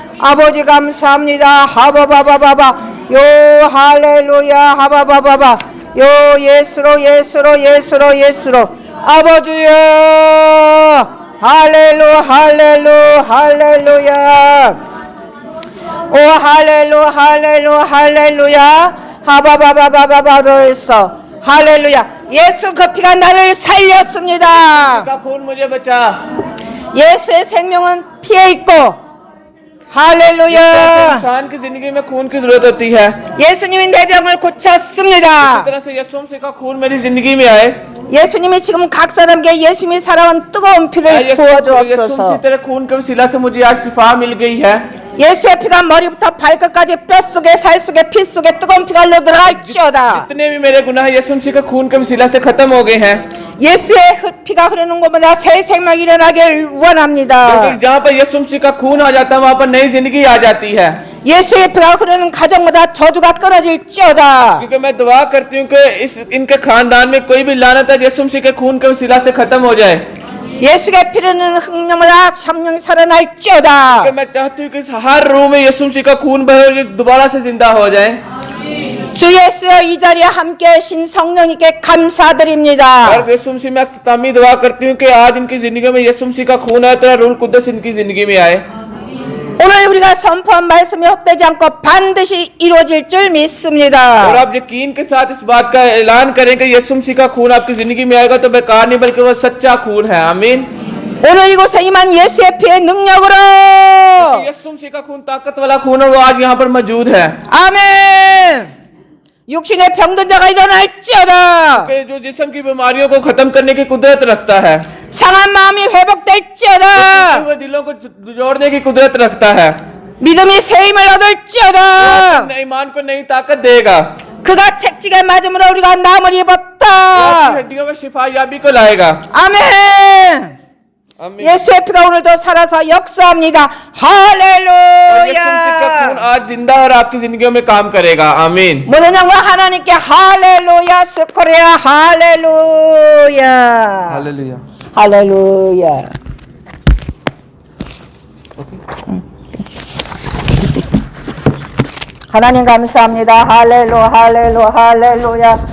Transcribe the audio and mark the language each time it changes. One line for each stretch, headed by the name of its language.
Korean: 아버지 감사합니다. 하바바바바바 요 할렐루야 하바바바바 요 예수로 예수로 예수로 예수로 아버지여 할렐루 할렐루 할렐루야 오 할렐루 할렐루 할렐루야 하바바바바바바로 했어. 할렐루야. 예수 그 피가 나를 살렸습니다.
Hindi: का खून मुझे बचा।
Korean: 예수의 생명은 피에 있고 할렐루야.
Hindi: इंसान की जिंदगी में खून की जरूरत होती है।
Korean: 예수님이 내 병을 고쳤습니다.
Hindi: इस तरह से यीशु मसीह का खून मेरी जिंदगी में आए।
Korean: 예수님이 지금 각 사람에게 예수님이 살아온 뜨거운 피를 부어주옵소서.
Hindi: तेरे खून के वसीला से मुझे आज शिफा मिल गई है।
Korean: 예수의 피가 머리부터 발끝까지 뼛속에 살속에 피속에 뜨거운 피가 흘러 들어갈지어다.
Hindi: जितने भी मेरे गुनाह यीशु मसीह के खून के वसीला से खत्म हो गए हैं।
Korean: 예수의 피가 흐르는 곳마다 새 생명이 일어나길 원합니다.
Hindi: जहाँ पर यीशु मसीह का खून आ जाता है वहाँ पर नई जिंदगी आ जाती है।
Korean: 예수의 피가 흐르는 가정마다 저주가 끊어질지어다.
Hindi: क्योंकि मैं दुआ करती हूँ कि इनके खानदान में कोई भी लानत है यीशु मसीह के खून के वसीला से खत्म हो जाए।
Korean: 예수의 피 흐르는 흑령마다 성령이 살아날지어다.
Hindi: मैं चाहती हूँ कि हर रूह में यीशु मसीह का खून बहे और ये दोबारा से जिंदा हो जाए।
Korean: 주 예수여 이 자리에 함께 하신 성령님께 감사드립니다.
Hindi: और यीशु मसीह में अख्तामी दुआ करती हूँ कि आज इनकी जिंदगी में यीशु मसीह का खून है तेरा रूह कुद्दस इनकी जिंदगी में आए।
Korean: 오늘 우리가 선포한 말씀이 헛되지 않고 반드시 이루어질 줄
Hindi: और
Korean: 믿습니다.
Hindi: आप यकीन के साथ इस बात का ऐलान करें कि यीशु मसीह का खून आपकी जिंदगी में आएगा तो बेकार नहीं बल्कि वह सच्चा खून है। आमीन।
Korean: 오늘 이곳에 임한 예수의 피의 능력으로
Hindi: यीशु मसीह का खून ताकत वाला खून है, वो आज यहाँ पर मौजूद है।
Korean: 아멘. 육신의 병든 자가 일어날지어다.
Hindi: कि जो जिस्म की बीमारियों को खत्म करने की कुदरत रखता है,
Korean: 상한 마음이 회복될지어다.
Hindi: टूटे हुए दिलों को जोड़ने की कुदरत रखता है,
Korean: 믿음이 새 힘을 얻을지어다.
Hindi: अपने ईमान को नई ताकत देगा,
Korean: 그가 채찍에 맞음으로 우리가 나음을
Hindi: वो
Korean: 입었다.
Hindi: अपनी हड्डियों में शिफायाबी को लाएगा।
Korean: 아멘.
Hindi: आमीन।
Korean: 예수의 피가 오늘도 살아서 역사합니다.
Hindi: और यीशु मसीह का खून
Korean: 할렐루야.
Hindi: आज जिंदा और आपकी जिंदगियों में काम करेगा। आमीन।
Korean: 모든 영광 하나님께 할렐루야. 스코리아 할렐루야.
Hindi: हालेलुया।
Korean: 할렐루야. 하나님 감사합니다. 할렐루야.